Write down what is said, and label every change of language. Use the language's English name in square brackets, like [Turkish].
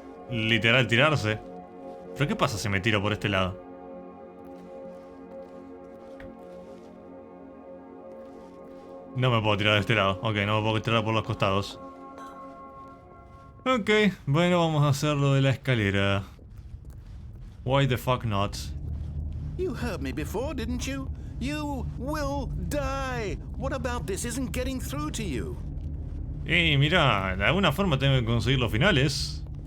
[Spanish] literal tirarse. ¿Pero qué pasa si me tiro por este lado? No me puedo tirar de este lado. Ok, no me puedo tirar por los costados. Ok, bueno, vamos a hacer lo de la escalera. [English] Why the fuck not? You heard me before, didn't you? You will die. What about this isn't getting through to you? [Spanish] Mira, de alguna forma tengo que conseguir los finales.